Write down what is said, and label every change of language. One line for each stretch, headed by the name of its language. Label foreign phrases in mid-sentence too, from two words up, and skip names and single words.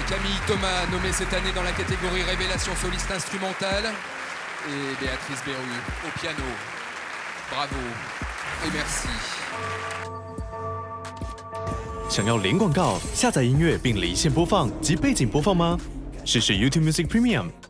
French: Camille Thomas, nommée cette année dans la catégorie Révélation soliste instrumentale. Et Béatrice Berru au piano. Bravo et merci.
Chinese: 想要零广告、下载音乐并离线播放及背景播放吗？试试 YouTube Music Premium。